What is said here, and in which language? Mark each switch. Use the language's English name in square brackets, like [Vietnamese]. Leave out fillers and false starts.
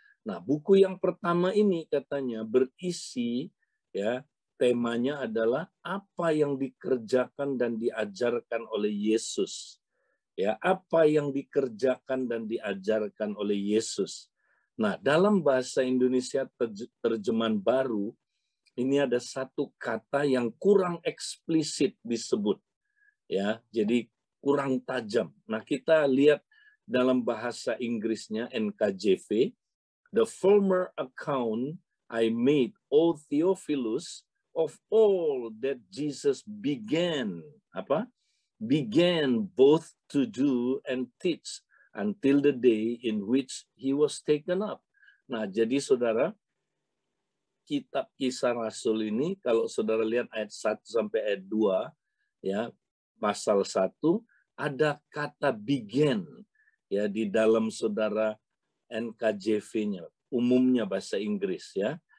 [Indonesian] Nah buku yang pertama ini katanya berisi ya temanya adalah apa yang dikerjakan dan diajarkan oleh Yesus. Ya, apa yang dikerjakan dan diajarkan oleh Yesus. Nah, dalam bahasa Indonesia terjemahan baru, ini ada satu kata yang kurang eksplisit disebut. Ya, jadi kurang tajam. Nah, kita lihat dalam bahasa Inggrisnya [English] NKJV, "The former account I made, O Theophilus, of all that Jesus began," began both to do and teach until the day in which he was taken up. [Indonesian] Nah, jadi saudara, kitab Kisah Rasul ini, kalau saudara lihat ayat 1 sampai ayat 2, ya, pasal 1, ada kata began, ya, di dalam saudara NKJV-nya, umumnya bahasa Inggris, ya.